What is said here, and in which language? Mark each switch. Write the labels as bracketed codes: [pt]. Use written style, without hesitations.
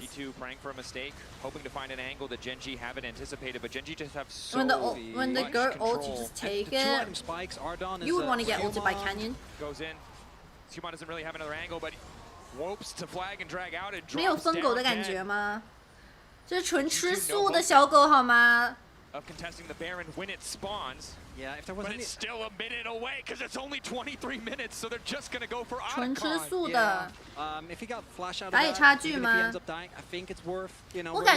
[en] G2 praying for a mistake, hoping to find an angle that Gen G haven't anticipated, but Gen G just have so when the Gert ult, you just take it. You would want to get ulted by Canyon. Goes in. Skewmon doesn't really have another angle, but whoops to flag and drag out and [zh] 没有疯狗的感觉吗？这是纯吃素的小狗好吗？ [en] Of contesting the Baron when it spawns. Yeah, if there was but it's still a minute away because it's only 23 minutes, so they're just gonna go for Otacon. [zh] 纯吃素的。 [en] If he got flash out of [zh] 打野差距吗？ [en] I think it's worth, you know,